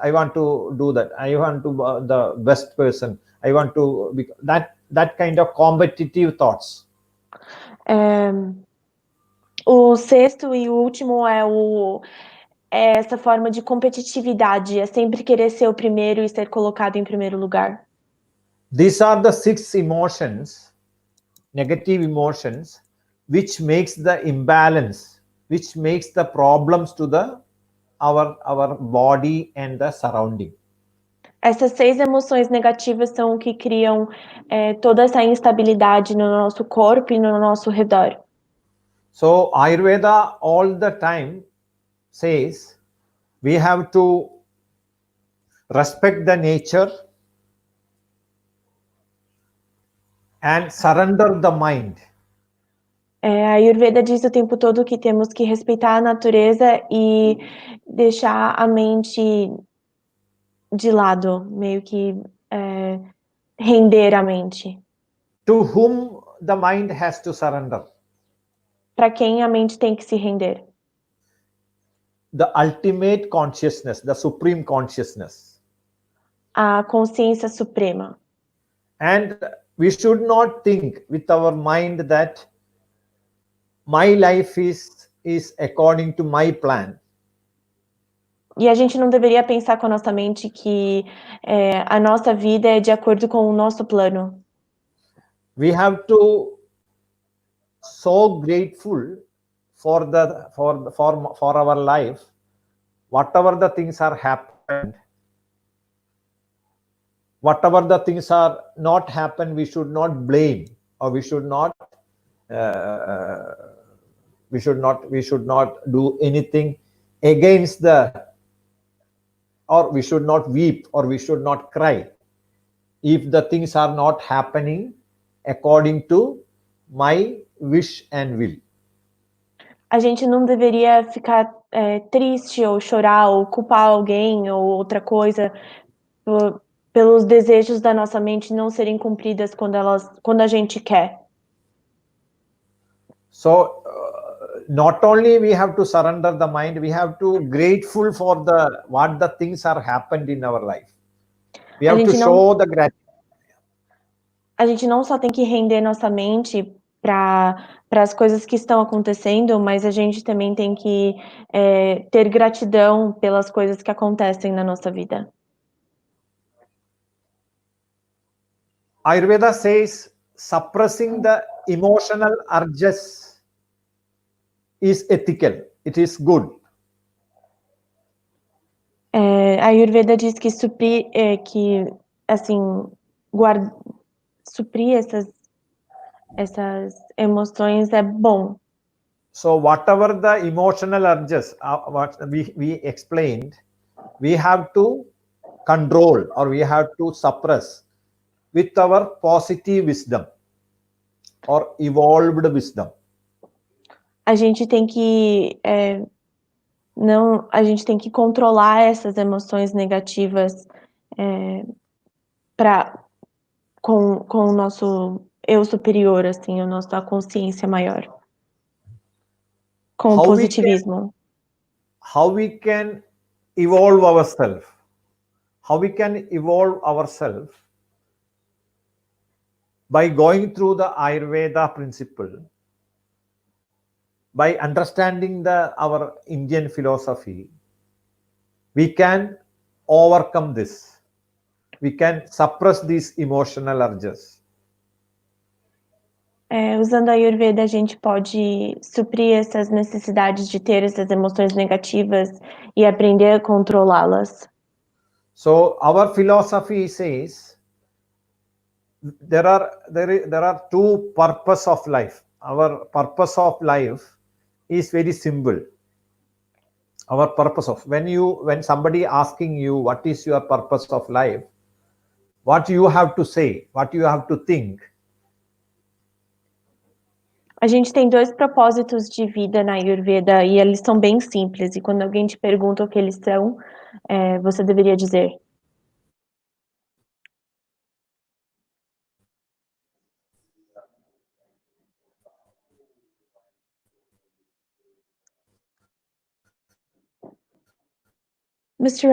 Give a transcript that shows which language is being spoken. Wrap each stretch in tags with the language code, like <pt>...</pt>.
<en>I want to do that. I want to be the best person. I want to be that kind of competitive thoughts.</en> <pt>O sexto e o último é essa forma de competitividade, é sempre querer ser o primeiro e ser colocado em primeiro lugar.</pt> <en>These are the 6 emotions, negative emotions, which makes the imbalance, which makes the problems to our body and the surrounding.</en> <pt>Essas 6 emoções negativas são o que criam toda essa instabilidade no nosso corpo e no nosso redor.</pt> <en>So Ayurveda all the time says we have to respect the nature and surrender the mind.</en> <pt>A Ayurveda diz o tempo todo que temos que respeitar a natureza e deixar a mente de lado, meio que render a mente.</pt> <en>To whom the mind has to surrender?</en> <pt>Para quem a mente tem que se render?</pt> <en>The ultimate consciousness, the supreme consciousness.</en> <pt>A consciência suprema.</pt> <en>And we should not think with our mind that my life is according to my plan.</en> <pt>E a gente não deveria pensar com a nossa mente que a nossa vida é de acordo com o nosso plano.</pt> <en>We have to so grateful for our life, whatever the things are happened, whatever the things are not happened, we should not blame, or we should not do anything against or we should not weep, or we should not cry if the things are not happening according to my wish and will.</en> <pt>A gente não deveria ficar triste ou chorar ou culpar alguém ou outra coisa pelos desejos da nossa mente não serem cumpridas quando a gente quer.</pt> <en>So not only we have to surrender the mind, we have to grateful for what the things are happened in our life. We have to show the gratitude.</en> <pt>A gente não só tem que render nossa mente para as coisas que estão acontecendo, mas a gente também tem que ter gratidão pelas coisas que acontecem na nossa vida.</pt> <en>Ayurveda says suppressing the emotional urges is ethical. It is good.</en> <pt>A Ayurveda diz que suprir essas emoções é bom.</pt> <en>So whatever the emotional urges, what we explained, we have to control or we have to suppress with our positive wisdom or evolved wisdom.</en> <pt>A gente tem que controlar essas emoções negativas com o nosso eu superior, assim, a consciência maior. Com o positivismo.</pt> <en>How we can evolve ourselves? How we can evolve ourselves? By going through the Ayurveda principle, by understanding our Indian philosophy, we can overcome this. We can suppress these emotional urges.</en> <pt>Usando a Ayurveda, a gente pode suprir essas necessidades de ter essas emoções negativas e aprender a controlá-las.</pt> <en>So our philosophy says there are two purposes of life. Our purpose of life is very simple. Our purpose of when somebody asking you what is your purpose of life, what you have to say, what you have to think.</en> <pt>A gente tem dois propósitos de vida na Ayurveda e eles são bem simples. E quando alguém te pergunta o que eles são, você deveria dizer: Mr.</pt>